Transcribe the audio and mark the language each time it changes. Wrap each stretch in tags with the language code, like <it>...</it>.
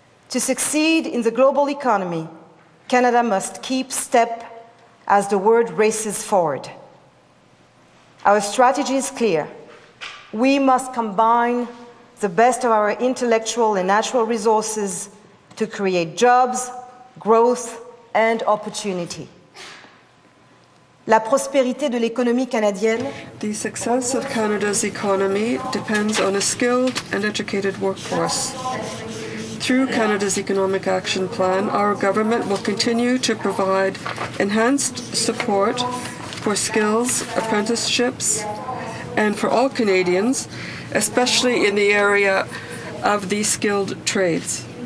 <en>To succeed in the global economy, Canada must keep step as the world races forward. Our strategy is clear. We must combine the best of our intellectual and natural resources to create jobs, growth, and opportunity.</en> <fr>La prospérité de l'économie canadienne.</fr> <en>The success of Canada's economy depends on a skilled and educated workforce. Through Canada's Economic Action Plan, our government will continue to provide enhanced support for skills, apprenticeships, and for all Canadians, especially in the area of the skilled trades.</en>